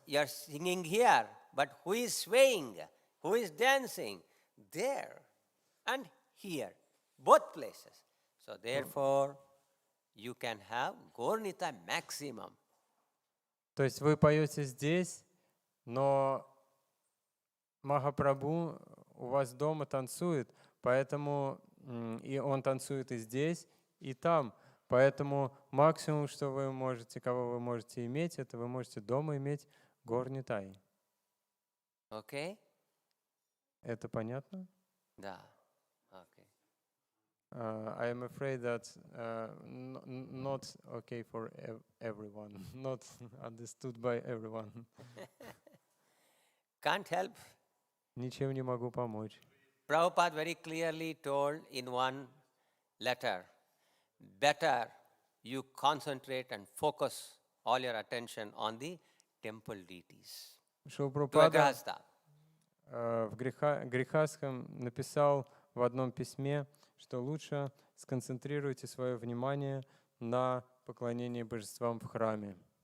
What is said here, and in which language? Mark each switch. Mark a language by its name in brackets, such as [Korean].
[English] You are singing here, but who is swaying? Who is dancing? There and here, both places. So therefore, you can have Gaurnita maximum. [Russian] То есть вы поете здесь, но Махапрабху у вас дома танцует, поэтому и он танцует и здесь, и там. Поэтому максимум, что вы можете, кого вы можете иметь, это вы можете дома иметь Gaurnitai. [English] Okay? [Russian] Это понятно? Да. [English] Okay. I am afraid that not okay for everyone, not understood by everyone. Can't help. [Russian] Ничем не могу помочь. [English] Prabhupada very clearly told in one letter, better you concentrate and focus all your attention on the temple deities. To a [Russian] Прабхупада [English] grahastha. [Russian] в Грехастхам написал в одном письме, что лучше сконцентрируйте свое внимание на поклонении божествам в храме.